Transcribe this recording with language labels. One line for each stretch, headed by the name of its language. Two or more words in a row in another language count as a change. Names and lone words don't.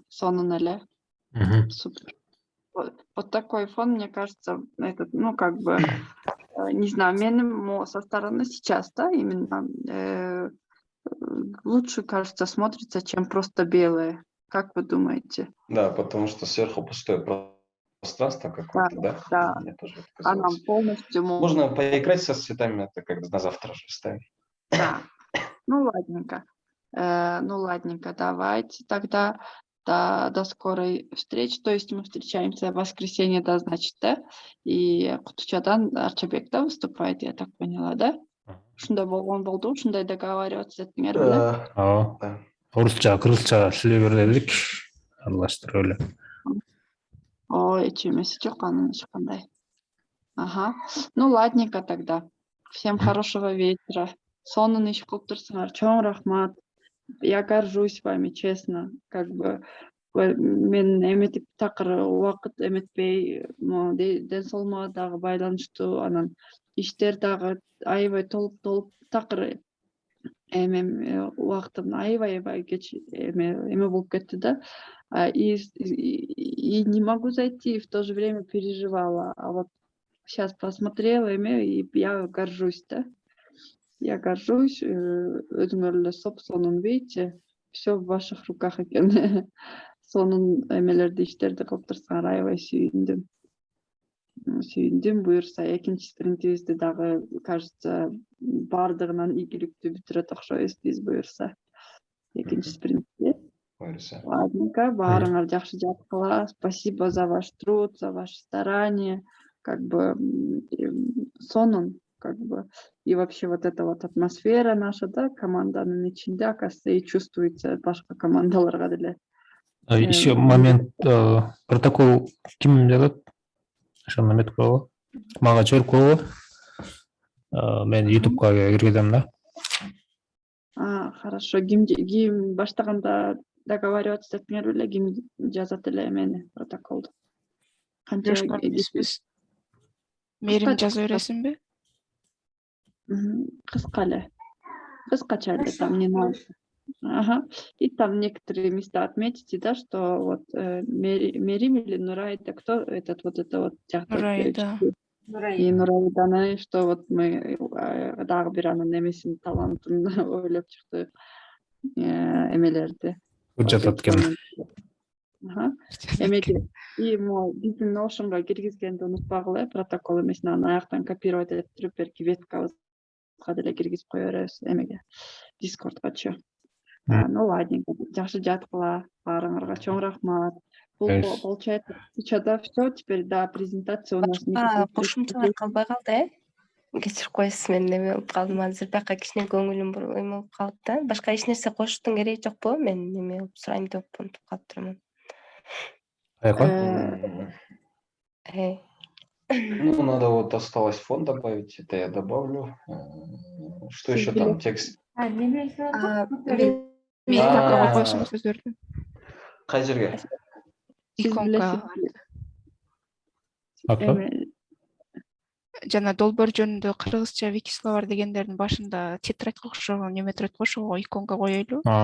Kyrgyz: Сонун эле.
Russian: Супер. Вот такой фон, мне кажется, этот, ну, как бы, не знаю, менин со стороны сейчас, да, именно лучше, кажется, смотрится, чем просто белое. Как вы думаете? Да, потому что сверху пустое пространство какое-то, да? Да. Мне тоже А нам казалось. полностью... Можно поиграть со цветами, это как на завтра же ставить. Да. Ну, ладненько. Давайте тогда до скорой встречи. То есть мы встречаемся в воскресенье, да, значит, да? И Кутучадан Арчабек, да, выступает, я так поняла, да?
Kyrgyz: Ушундай болгон болду, ушундай договариваться этиңер беле.
Russian: Да.
Kyrgyz: Орусча, кыргызча сүйлөй бер дедик. Аралаштырып эле. Ой, эч эмеси жок анын эч кандай. Ага.
Russian: Ну, ладненько тогда. Всем хорошего вечера.
Kyrgyz: Сонун иш кылып турсуңар. Чоң рахмат.
Russian: Я горжусь вами, честно. Как бы
Kyrgyz: мен эметип такыр убакыт эметпей, ден соолугума дагы байланыштуу, анан иштер дагы аябай толуп такыр убактым аябай кеч эме болуп кетти да.
Russian: И не могу зайти, в то же время переживала. А вот сейчас посмотрела и я горжусь, да. Я горжусь,
Kyrgyz: өзүңөр эле сонун,
Russian: видите, все в ваших руках экен.
Kyrgyz: Сонун эмелерди, иштерди кылып турсаңар, аябай сүйүндүм. Буюрса экинчи спринтибизди дагы, кажется, бардыгынан ийгиликтүү бүтүрөт окшойбуз биз буюрса. Экинчи спринтти. Ладненько, баарыңар жакшы жаткыла.
Russian: Спасибо за ваш труд, за ваше старание. Как бы сонун, как бы. И вообще вот эта вот атмосфера наша,
Kyrgyz: да, команданын ичинде,
Russian: оказывается, и чувствуется
Kyrgyz: башка командаларга деле.
Russian: Еще момент,
Kyrgyz: протокол ким жазат? Ошону эметип койгула. Мага чыгарып койгула. Мен YouTube'га киргизем да.
Russian: Хорошо.
Kyrgyz: Ким баштаганда договариваться этиңер беле, ким жазат эле эмени, протоколду? Жошкар эмеспиз. Мерим жаза бересиңби? Кыска эле. Кыскача эле
Russian: там не надо.
Kyrgyz: Ага.
Russian: И там некоторые места отметите, да, что вот Мерим или Нурайда, кто это вот Нурайда.
Kyrgyz: И Нурайданы,
Russian: что вот мы
Kyrgyz: дагы бир анын эмесин талантын ойлоп чыкты эмелерди. Жатат экен. Ага. Эмеге и биздин ошонго киргизгенди унутпагыла, протокол эмесин анан аяктан копировать этип туруп берки веткабызга деле киргизип кое беребиз эмеге, Discordгачы. Ну ладненько, жакшы жаткыла, баарыңарга чоң рахмат.
Russian: Получается, сейчас, да, все, теперь, да, презентация у нас
Kyrgyz: кошумчалар калбай калды, кечирип коесуз, мен неме болуп калдым азыр, бияка кичине көңүлүм эме болуп калды да. Башка эч нерсе кошуштун кереги жокпу? Мен неме кылып сурайм деп унутуп калып турмун. Каяка?
Russian: Ну, надо вот осталось фон добавить, это я добавлю. Что еще там? Текст.
Kyrgyz: неме Мен иконка А. коюп койсоң сөздөрдү. Кай жерге? Иконка. Жана долбоор жөнүндө кыргызча викисловар дегендердин башында тетрадька окшогон неме турат го, ошого иконка коелу.